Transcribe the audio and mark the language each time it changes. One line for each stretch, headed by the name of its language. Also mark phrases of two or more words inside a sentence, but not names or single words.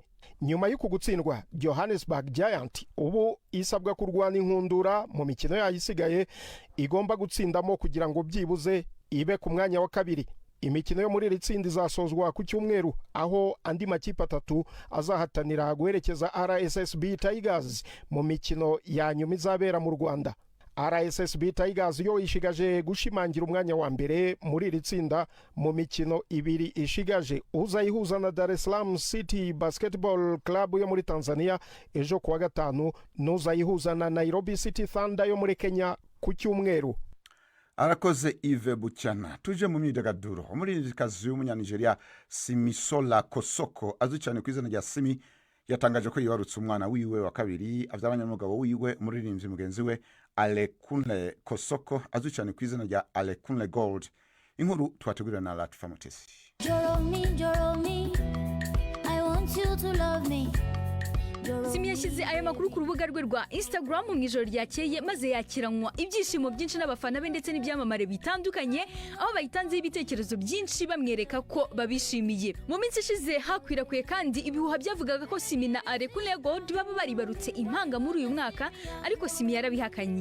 Kinyarwanda: Nyuma y'uko gutsindwa, Johannesburg Giant ubu isabwa kurwana inkundura mu mikino yayisigaye igomba gutsindamo kugira ngo byibuze ibe ku mwanya wa kabiri. Imikino yo muri ritsinda izasozwa ku cyumweru, aho andi makipe atatu azahatanira guherekeza RSSB Tigers mu mikino ya nyuma izabera mu Rwanda.
Rundi: RSSB Tigers yo ishigaje gushimangira umwanya wa mbere muri ritsinda mu mikino ibiri ishigaje, uzayihuza na Dar es Salaam City Basketball Club yo muri Tanzania ejo kuwa gatanu, n'uzayihuza na Nairobi City Thunder yo muri Kenya ku cyumweru.
Kinyarwanda: Arakoze Yves Bucyana. Tuje mu myidagaduro.
Rundi: Umuririmbyikazi w'umunyanigeria Simisola Kosoko azwi cyane ku izina rya Simi yatangaje ko yibarutse umwana wiwe wa kabiri avyaranye n'umugabo wiwe umuririmbyi mugenzi we Alekunle Kosoko azwi cyane ku izina rya Alekunle Gold.
Kinyarwanda: Inkuru twategurira na Latifa Mutesi.
English: Joromi, I want you to love me.
Kinyarwanda: Simi yashyize aya makuru ku rubuga rwe rwa Instagram mu ijoro ryakeye, maze yakiranwa ibyishimo byinshi n'abafana be ndetse n'ibyamamare bitandukanye, aho bayitanzeho ibitekerezo byinshi bamwereka ko babishimiye. Mu minsi ishize hakwirakwiye kandi ibihuha byavugaga ko Simi na Alekunle Gold baba baribarutse impanga muri uyu mwaka, ariko Simi yarabihakanye.